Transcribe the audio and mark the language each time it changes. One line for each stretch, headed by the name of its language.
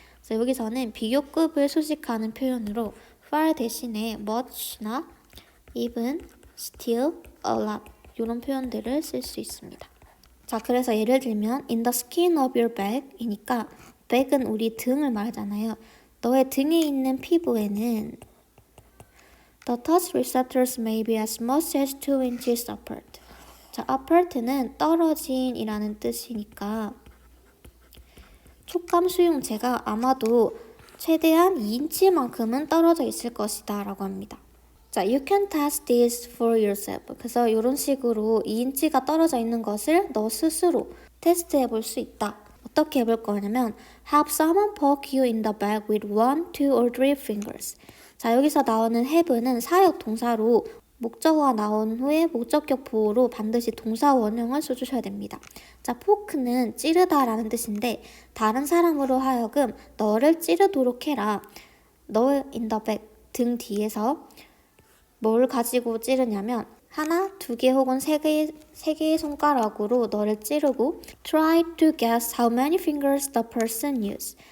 Korean: 그래서 여기서는 비교급을 수식하는 표현으로 far 대신에 much나 even, still, a lot 이런 표현들을 쓸 수 있습니다. 자, 그래서 예를 들면
English: in the skin of your back
Korean: 이니까 back은 우리 등을 말하잖아요. 너의 등에 있는 피부에는
English: the touch receptors may be as much as 2 inches apart.
Korean: 자, apart는 떨어진이라는 뜻이니까 촉감 수용체가 아마도 최대한 2인치만큼은 떨어져 있을 것이다 라고 합니다. 자,
English: you can test this for yourself.
Korean: 그래서 이런 식으로 2인치가 떨어져 있는 것을 너 스스로 테스트해 볼 수 있다. 어떻게 해볼 거냐면
English: have someone poke you in the back with 1, 2 or 3 fingers.
Korean: 자, 여기서 나오는 have는 사역 동사로 목적어가 나온 후에 목적격 보호로 반드시 동사 원형을 써주셔야 됩니다. 자, 포크는 찌르다 라는 뜻인데 다른 사람으로 하여금 너를 찌르도록 해라. 너
English: in the back,
Korean: 등 뒤에서 뭘 가지고 찌르냐면 하나, 두 개 혹은 세 개의 손가락으로 너를 찌르고
English: try to guess how many fingers the person used.